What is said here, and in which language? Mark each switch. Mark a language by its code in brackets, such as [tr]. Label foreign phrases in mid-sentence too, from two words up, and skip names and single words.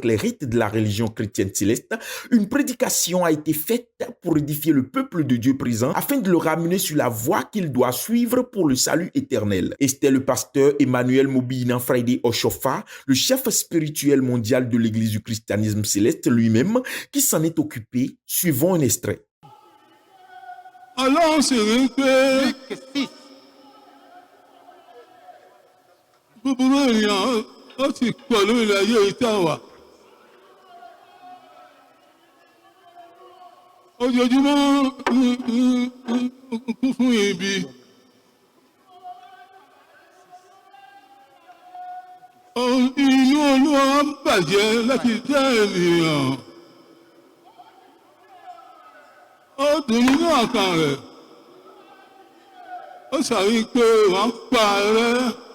[fr] les rites de la religion chrétienne céleste, une prédication a été faite pour édifier le peuple de Dieu présent afin de le ramener sur la voie qu'il doit suivre pour le salut éternel. Et c'était le pasteur Emmanuel Mobina Friday Oshofa, le chef spirituel mondial de l'église du christianisme céleste lui-même, qui s'en est occupé. Suivons un extrait. Alors, c'est vrai [yo] gbogbo èèyàn ó ti pọ̀ lórí ayé ìtawà ojoojúmọ́ kún fún ibi inú Olúwa bàjẹ́ láti dá ènìyàn ó dùn nínú ọkàn rẹ̀ ó ṣàrí pé wọ́n pa rẹ́.